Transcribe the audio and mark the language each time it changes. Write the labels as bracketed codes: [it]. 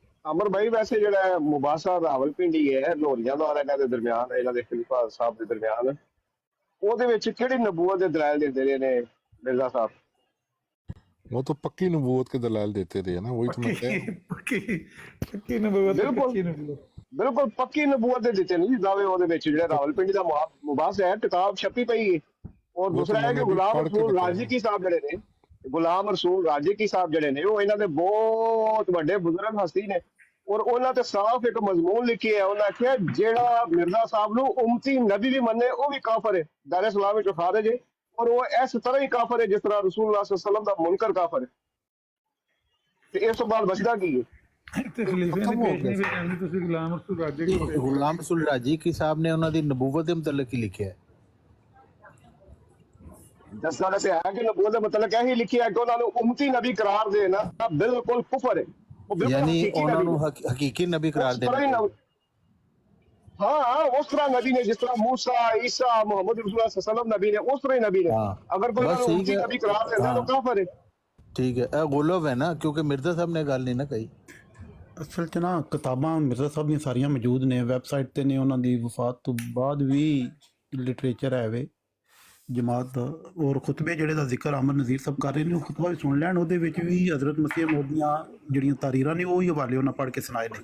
[pa] ਅਮਰ ਭਾਈ ਵੈਸੇ ਜਿਹੜਾ ਮੁਬਾਸਾ ਰਾਵਲਪਿੰਡੀ ਹੈ ਲੋਰੀਆਂ ਦਾ ਇਹਨਾਂ ਦੇ ਦਰਮਿਆਨ, ਇਹਨਾਂ ਦੇ ਖਲੀਫਾ ਸਾਹਿਬ ਦੇ ਦਰਮਿਆਨ, ਉਹਦੇ ਵਿੱਚ ਕਿਹੜੀ ਨਬੂਵਤ ਦੇ ਦਲਾਇਲ ਦਿੰਦੇ ਰਹੇ ਨੇ ਮਿਰਜ਼ਾ ਸਾਹਿਬ? [hi] वो तो पक्की नबूवत के दलाल देते रहे ना, वही तो मैं कह रहा हूं। [pa] ਪੱਕੀ ਨਬੂਵਤ। ਬਿਲਕੁਲ ਪੱਕੀ ਨਬੂਵਤ ਦੇ ਦਿੱਤੇ ਨੇ ਜੀ ਦਾਅਵੇ ਉਹਦੇ ਵਿੱਚ। ਜਿਹੜਾ ਰਾਵਲਪਿੰਡੀ ਦਾ ਮੁਬਾਸਾ ਹੈ, ਕਿਤਾਬ ਛਪੀ ਪਈ ਹੈ। ਔਰ ਦੂਸਰਾ ਹੈ ਕਿ ਗੁਲਾਮ ਰਸੂਲ ਰਾਜ਼ਕੀ ਸਾਹਿਬ ਜਿਹੜੇ ਨੇ, ਗੁਲਾਮ ਰਸੂਲ ਰਾਜ਼ਕੀ ਸਾਹਿਬ ਜਿਹੜੇ ਨੇ, ਉਹ ਇਹਨਾਂ ਦੇ ਬਹੁਤ ਵੱਡੇ ਬਜ਼ੁਰਗ ਹਸਤੀ ਨੇ। ਔਰ ਉਹਨਾਂ ਤੇ ਸਾਫ਼ ਇੱਕ ਮਜ਼ਮੂਨ ਲਿਖੀ ਹੈ, ਉਹਨਾਂ ਆਖਿਆ ਜਿਹੜਾ ਮਿਰਜ਼ਾ ਸਾਹਿਬ ਨੂੰ ਉਮਤੀ ਨਬੀ ਵੀ ਮੰਨੇ ਉਹ ਵੀ ਕਾਫਰ ਹੈ, ਦਾਰ ਇਸਲਾਮ ਵਿੱਚ ਖਾਰਿਜ ਹੈ। ਔਰ ਉਹ ਇਸ ਤਰ੍ਹਾਂ ਹੀ ਕਾਫਰ ਹੈ ਜਿਸ ਤਰ੍ਹਾਂ ਰਸੂਲੁल्लाह सल्लल्लाहु अलैहि वसल्लम ਦਾ ਮੁਨਕਰ ਕਾਫਰ ਹੈ। ਤੇ ਇਸ ਤੋਂ ਬਾਅਦ ਬਚਦਾ ਕੀ ਹੈ? [hi] गुलाम रसूल राजी की साहब ने उन्होंने नबूवत के मुतल्लिक ही लिखा है। [pa] ਦੱਸਣਾ ਤੇ ਹੈ ਕਿ ਨਬੂਵਤ ਦੇ ਮੁਤਲਕ ਇਹੀ ਲਿਖਿਆ ਕਿ ਉਹਨਾਂ ਨੂੰ ਉਮਤੀ ਨਬੀ ਕਰਾਰ ਦੇਣਾ ਬਿਲਕੁਲ ਕੁਫਰ ਹੈ। [hi] यानी उन्होंने हकीकी नबी करार देना। हाँ, उस तरह नबी ने जिस तरह मूसा, ईसा, मोहम्मद रसूलुल्लाह सल्लल्लाहु अलैहि वसल्लम नबी ने, उस तरह ही नबी ने। अगर कोई उमती नबी करार देता तो काफिर है। ठीक है, गुलब है ना, क्योंकि मिर्जा साहब ने गल नहीं ना कही। [pa] ਅਸਲ 'ਚ ਨਾ ਕਿਤਾਬਾਂ ਮਿਰਜ਼ਾ ਸਾਹਿਬ ਦੀਆਂ ਸਾਰੀਆਂ ਮੌਜੂਦ ਨੇ, ਵੈਬਸਾਈਟ 'ਤੇ ਨੇ। ਉਹਨਾਂ ਦੀ ਵਫਾਤ ਤੋਂ ਬਾਅਦ ਵੀ ਲਿਟਰੇਚਰ ਹੈ ਵੇ ਜਮਾਤ ਦਾ। ਔਰ ਖੁਤਬੇ ਜਿਹੜੇ ਦਾ ਜ਼ਿਕਰ ਅਮਰ ਨਜ਼ੀਰ ਸਾਹਿਬ ਕਰ ਰਹੇ ਨੇ, ਉਹ ਖੁਤਬਾ ਵੀ ਸੁਣ ਲੈਣ। ਉਹਦੇ ਵਿੱਚ ਵੀ ਹਜ਼ਰਤ ਮਸੀਹ ਮੌਦ ਦੀਆਂ ਜਿਹੜੀਆਂ ਤਾਰੀਰਾਂ ਨੇ ਉਹੀ ਹਵਾਲੇ ਉਹਨਾਂ ਪੜ੍ਹ ਕੇ ਸੁਣਾਏ ਨੇ।